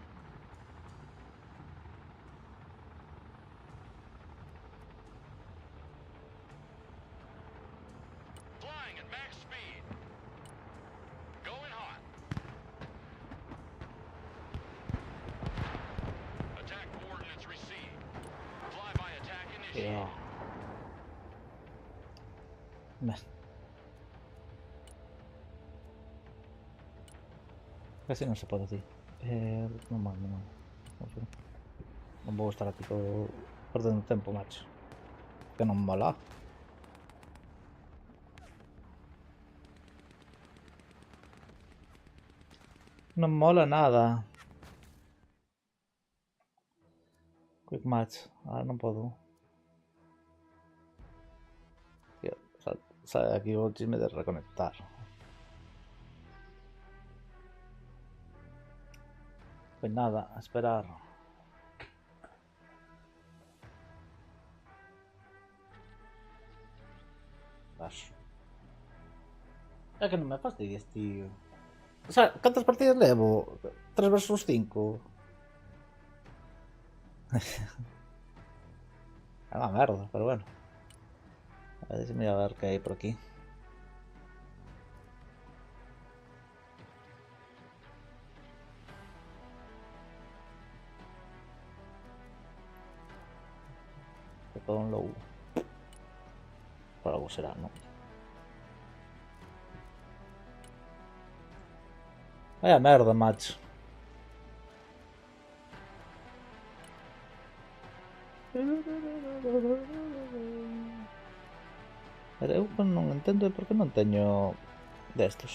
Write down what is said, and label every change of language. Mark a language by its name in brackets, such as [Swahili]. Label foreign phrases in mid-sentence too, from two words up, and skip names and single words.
[English] Flying at max speed. Going hot. Attack coordinates received. Flyby attack initiated. [Galician] Tío. Me. Casi non se pode así. Non mal, non mal. Non vou estar aquí todo perdendo tempo, macho. Que non mola. Non mola nada. [English] Quick match. [Galician] Ah, non podo. Tío, sale aquí o chisme de reconectar. [Spanish] Pues nada, a esperar. Paso. [Galician] É que non me fastidies, tío. [Spanish] O sea, [Galician] cantas partidas levo? 3 versus 5. É unha merda, pero bueno. [Spanish] A ver si me voy a ver qué hay por aquí. Que todo un low. Por algo será, ¿no? [Galician] Vaya merda, macho. Pero eu non entendo por que non teño destos.